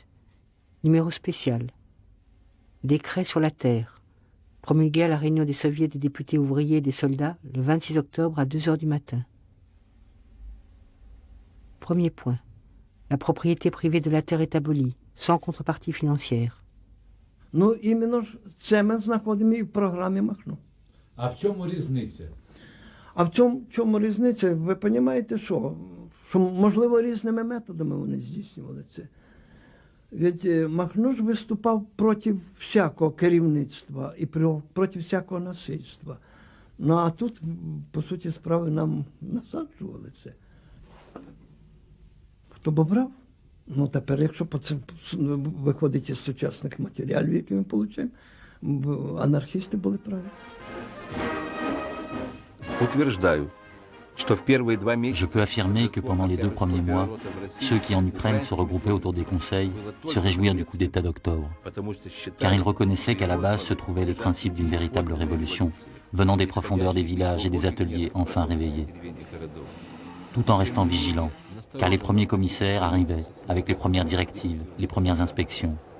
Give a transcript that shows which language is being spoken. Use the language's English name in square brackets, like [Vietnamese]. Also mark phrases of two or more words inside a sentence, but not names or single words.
[French] Numéro spécial. Décret sur la terre. Promulgué à la réunion des soviets des députés ouvriers et des soldats le 26 octobre à 2 h du matin. Premier point. La propriété privée de la terre est abolie, sans contrepartie financière. [Ukrainian] Ну, іменно ж це ми знаходимо і в програмі Махно. А в чому різниця? А в чому різниця? Ви розумієте, що можливо різними методами вони здійснювали це. Ведь Махно ж виступав проти всякого керівництва і проти всякого насильства. Ну а тут, по суті справи, нам насаджували це. Хто б обрав? Ну тепер, якщо виходить із сучасних матеріалів, які ми отримуємо, анархісти були праві. [Russian] Утверждаю, что в первые 2 месяца... [French] Je peux affirmer que pendant les 2 premiers mois, ceux qui en Ukraine se regroupaient autour des conseils se réjouirent du coup d'État d'octobre, car ils reconnaissaient qu'à la base se trouvaient les principes d'une véritable révolution, venant des profondeurs des villages et des ateliers enfin réveillés, tout en restant vigilants, car les premiers commissaires arrivaient avec les premières directives, les premières inspections.